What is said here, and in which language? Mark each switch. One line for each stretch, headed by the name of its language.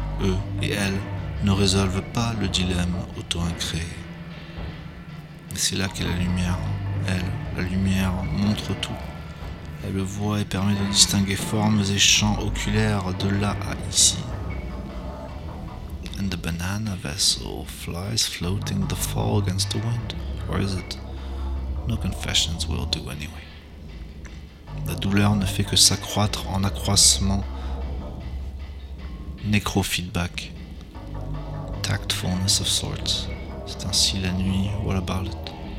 French: eux et elles ne résolvent pas le dilemme auto-incréé. Mais c'est là qu'est la lumière. Elle, la lumière, montre tout. Elle voit et permet de distinguer formes et champs oculaires de là à ici.
English: And the banana vessel flies floating the fall against the wind. Or is it? No confessions will do anyway.
French: La douleur ne fait que s'accroître en accroissement.
English: Necro-feedback, tactfulness of sorts,
French: c'est ainsi la nuit,
English: what about it?